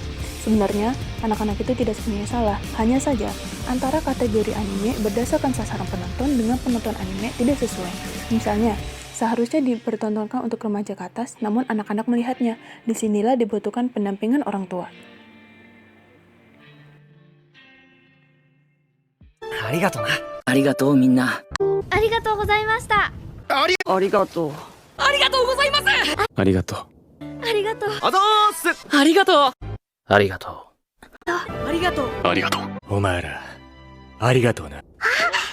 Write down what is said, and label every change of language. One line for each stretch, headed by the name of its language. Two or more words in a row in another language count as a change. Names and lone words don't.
Indonesian: Sebenarnya, anak-anak itu tidak sepenuhnya salah, hanya saja antara kategori anime berdasarkan sasaran penonton dengan penonton anime tidak sesuai. Misalnya, seharusnya dipertontonkan untuk remaja ke atas, namun anak-anak melihatnya. Disinilah dibutuhkan pendampingan orang tua.
Japanese: ありがとな。ありがとうみんな。ありがとうございました。ありがとう。ありがとうございます。ありがとう。ありがとう。あざーす。ありがとう。ありがとう。ありがとう。ありがとう。お前ら、ありがとうな。